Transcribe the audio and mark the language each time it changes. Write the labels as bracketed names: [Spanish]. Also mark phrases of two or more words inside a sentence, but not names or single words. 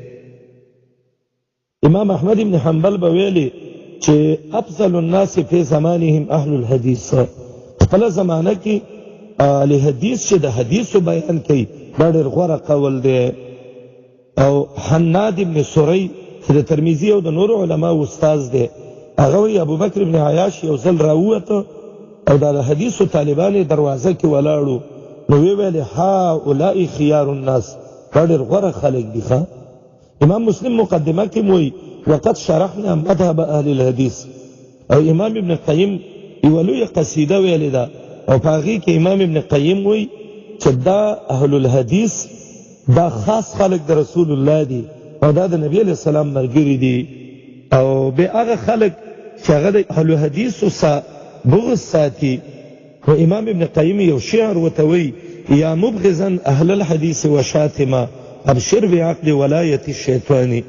[Pashto] امام احمد ابن حنبل به ویلي چې [Arabic] افضل الناس فی زمانهم اهل الحدیث، [Pashto] خپل زمانه کې [Arabic] اهل حدیث [Pashto] چې د حدیثو بیان کوي دا ډېر غوره قول دی. او حناد ابن سری چې د ترمذی او د نورو علماو استاذ دی، هغه وی ابوبکر ابن عیاش یو ځل راووته او د حدیثو طالبان دروازه کې ولاړو، نو وی ویل [Arabic] هؤلاء خيار الناس، [Pashto] دا ډېر غوره خلک دي. امام مسلم مقدمه کې وی [Arabic] وقد شرحنا مذهب اهل الحديث، [Pashto] او امام ابن قیم یو لوی قصیده ویلې ده او په هغې کې امام ابن قیم وی چې دا [Arabic] اهل الحدیث [Pashto] دا خاص خلق د رسول الله دي او دا د نبی [Arabic] علیہ السلام [Pashto] ملګري دي. او به هغه خلق چې هغه د اهل حدیثو سره بغض ساتي، و امام ابن قیم یو شعر ورته وی [Arabic] یا مبغضا اهل الحدیث وشاتما ابشر بعقد ولایت الشیطانی.